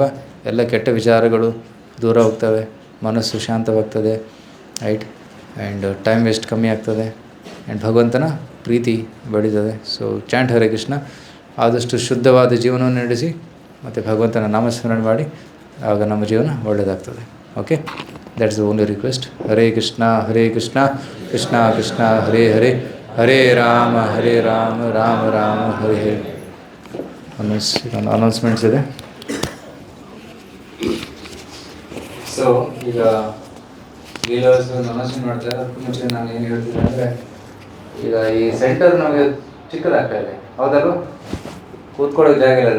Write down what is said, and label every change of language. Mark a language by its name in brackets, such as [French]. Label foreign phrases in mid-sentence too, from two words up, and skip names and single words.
[Kannada] ಎಲ್ಲ ಕೆಟ್ಟ ವಿಚಾರಗಳು ದೂರ ಹೋಗ್ತವೆ, ಮನಸ್ಸು ಶಾಂತವಾಗ್ತದೆ, ರೈಟ್? [English] and time waste [Kannada] ಕಮ್ಮಿ ಆಗ್ತದೆ, ಆ್ಯಂಡ್ ಭಗವಂತನ ಪ್ರೀತಿ ಬೆಳೀತದೆ. [English] so chant Hare Krishna. [Kannada] ಆದಷ್ಟು ಶುದ್ಧವಾದ ಜೀವನವನ್ನು ನಡೆಸಿ ಮತ್ತು ಭಗವಂತನ ನಾಮಸ್ಮರಣೆ ಮಾಡಿ, ಆಗ ನಮ್ಮ ಜೀವನ ಒಳ್ಳೆಯದಾಗ್ತದೆ. [English] OK, that's the only request. [Sanskrit] ಹರೇ ಕೃಷ್ಣ ಕೃಷ್ಣ ಕೃಷ್ಣ ಹರೇ ಹರೇ, ಹರೇ ರಾಮ ರಾಮ ರಾಮ ಹರೇ ಹರೇ. [Kannada] ಅನೌನ್ಸ್ಮೆಂಟ್ಸ್ ಇದೆ. ಸೊ ಈಗ ಲೀಲಾವಸವನ್ನು ಅನೌನ್ಸ್ಮೆಂಟ್ ಮಾಡ್ತಾರೆ. ಅದಕ್ಕೂ ಮುಂಚೆ ನಾನು ಏನು ಹೇಳ್ತೀನಿ ಅಂದರೆ, ಈಗ ಈ ಸೆಂಟರ್ ನಮಗೆ ಚಿಕ್ಕದಾಗ್ತಾ ಇದೆ, ಹೌದಲ್ವ? ಕೂತ್ಕೊಳ್ಳೋಕೆ ಜಾಗ ಇಲ್ಲ.